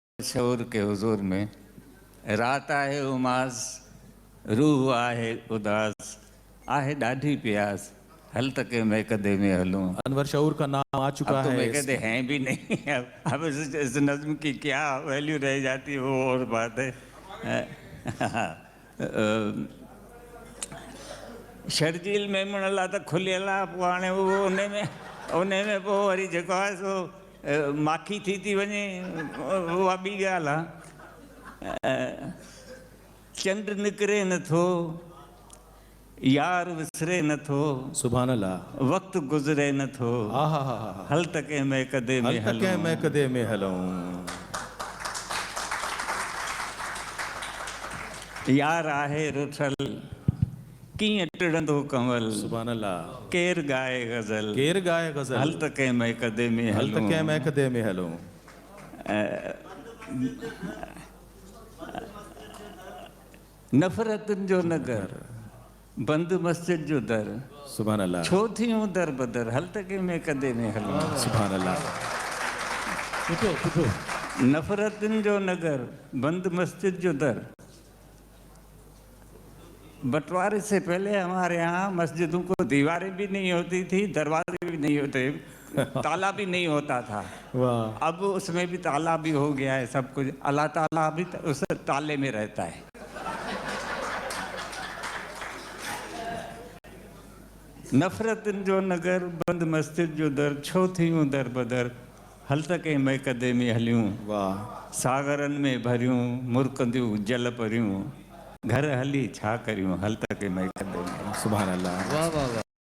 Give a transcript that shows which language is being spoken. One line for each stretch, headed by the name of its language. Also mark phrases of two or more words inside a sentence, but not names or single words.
Urdu: شعور کے حضور میں
Sindhi: रात आहे उमास रूह आहे उदास आहे ॾाढी प्यास हल तक मैं कदे में हलूं।
Urdu: انور شعور کا نام آ چکا اب تو ہے میں کہتے ہیں بھی نہیں. اب اس نظم کی کیا ویلیو رہ جاتی ہے وہ اور بات ہے.
Sindhi: शर्जील मेमून अला त खुलियल आहे पोइ हाणे उहो उन में पोइ वरी जेको आहे सो माखी थी वञे उहा ॿी ॻाल्हि आहे। चंड निकिरे नथो यार विसरे नथो
Arabic: سبحان الله
Sindhi: वक़्तु गुज़रे नथो हल तक मैं कदे में हलूं। मैं कदे में हलूं। यार आहे रुठल कीअं टिड़ंदो कंवल
Arabic: سبحان الله
Sindhi: केर गाए गज़ल हल तक मैं कदे में हलूं। मैं कदे में हलूं। नफ़रतुनि जो नगर बंद मस्जिद जो दर
Arabic: سبحان الله
Sindhi: छो थियूं दर बदर हल तक मैं कदे में हलूं।
Arabic: سبحان الله
Sindhi: नफ़रतुनि जो नगर बंद मस्जिद जो दर।
Urdu: بٹوارے سے پہلے ہمارے یہاں مسجدوں کو دیواریں بھی نہیں ہوتی تھی، دروازے بھی نہیں ہوتے، تالا بھی نہیں ہوتا تھا. واہ اب اس میں بھی تالا بھی ہو گیا ہے سب کچھ۔ اللہ تعالیٰ بھی اس تالے میں رہتا ہے.
Sindhi: नफ़रतुनि जो नगर बंद मस्जिद जो दर छो थियूं दर बदर हल तक मैं कदे में हलियूं।
Urdu: واہ
Sindhi: सागरनि में भरियूं मुरकंदियूं जल परियूं घर हली छा करियूं हल तक मैं कदे में।
Arabic: سبحان الله
Urdu: واہ واہ واہ.